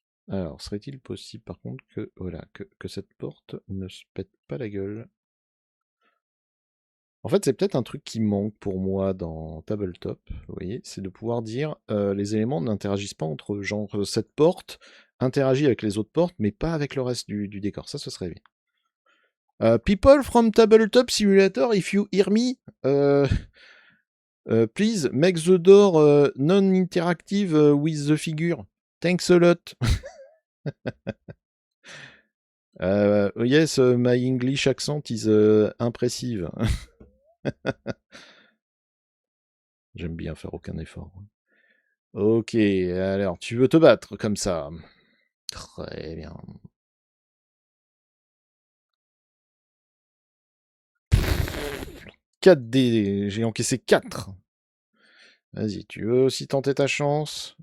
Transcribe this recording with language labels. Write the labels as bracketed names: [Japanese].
[French] Alors, serait-il possible, par contre, que, voilà, que cette porte ne se pète pas la gueule? En fait, c'est peut-être un truc qui manque pour moi dans Tabletop, vous voyez, c'est de pouvoir dire les éléments n'interagissent pas entre eux. Genre, cette porte interagit avec les autres portes, mais pas avec le reste du décor. Ça, ce serait bien. [English] People from Tabletop Simulator, if you hear me, please make the door non-interactive with the figure. Thanks a lot. Yes, my English accent is impressive. [French] J'aime bien faire aucun effort. Ok, alors tu veux te battre comme ça. Très bien. 4D, j'ai encaissé 4. Vas-y, tu veux aussi tenter ta chance?